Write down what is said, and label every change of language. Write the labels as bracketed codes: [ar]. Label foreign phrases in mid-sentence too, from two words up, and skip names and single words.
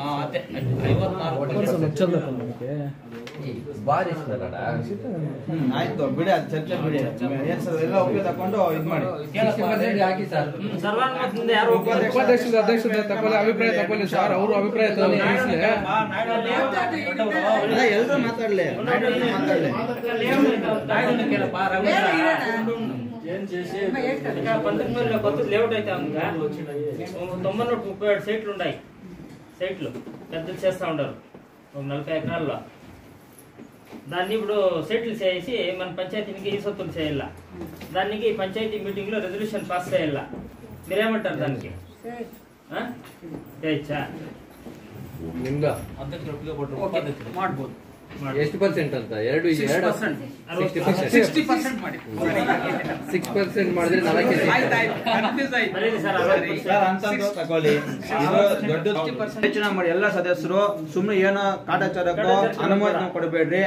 [kn] ಬಾರಿ ಆಯ್ತು ಬಿಡಿ, ಅದು ಚರ್ಚೆ ಬಿಡಿ. ಏನ್ ಸರ್ ಎಲ್ಲ ಒಪ್ಪಿಗೆ ತಕೊಂಡು ಇದು ಮಾಡಿ ಹಾಕಿ ಸರ್. ಅಧ್ಯಕ್ಷ ತಗೊಳ್ಳಿ, ಅಭಿಪ್ರಾಯ ತಗೊಳ್ಳಿ ಸರ್. ಅವರು ಅಭಿಪ್ರಾಯ ಎಲ್ಲರೂ ಮಾತಾಡ್ಲಿ. [te] లేఅవుట్ అయితే 937 సైట్లు ఉన్నాయి. సైట్లు పెద్దలు చేస్తా ఉంటారు ఒక 40 ఎకరాల్లో. దాన్ని ఇప్పుడు సెటిల్ చేసి మన పంచాయతీకి ఈ సొత్తులు చేయాల, దానికి పంచాయతీ మీటింగ్ లో [en] resolution pass [te] చేయాల. మీరేమంటారు దానికి? చేయొచ్చా? [kn] ಮಾಡ್ಬೋದು. ಎಷ್ಟು ಪರ್ಸೆಂಟ್ ಅಂತ? 60% ಮಾಡಿ 6% ಮಾಡಿದ್ರೆ 4 ತಗೊಳ್ಳಿ. ಯೋಚನೆ ಮಾಡಿ ಎಲ್ಲ ಸದಸ್ಯರು ಸುಮ್ಮನೆ ಏನೋ ಕಾಟಾಚಾರಕ್ಕೋ ಅನುಮೋದನೆ ಕೊಡಬೇಡ್ರಿ.